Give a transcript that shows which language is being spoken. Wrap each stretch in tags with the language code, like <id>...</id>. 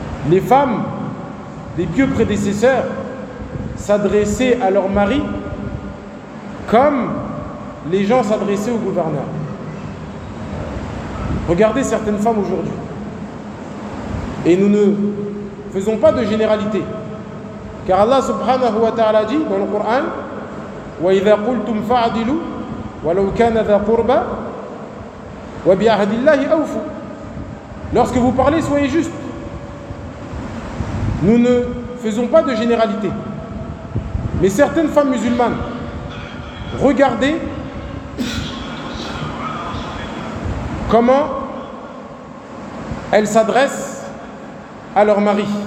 <fr>Les femmes des pieux prédécesseurs s'adressaient à leur mari comme les gens s'adressaient au gouverneur. Regardez certaines femmes aujourd'hui. Et nous ne faisons pas de généralité. Car Allah subhanahu wa ta'ala dit dans le Coran,</fr> <ar>وَإِذَا قُلْتُمْ فَعَدِلُوا وَلَوْ كَانَ ذَا قُرْبَى وَبِعَهْدِ اللَّهِ أَوْفُوا.</ar> <fr>Lorsque vous parlez, soyez juste. Nous ne faisons pas de généralité. Mais certaines femmes musulmanes, regardez comment elles s'adressent à leur mari.</fr>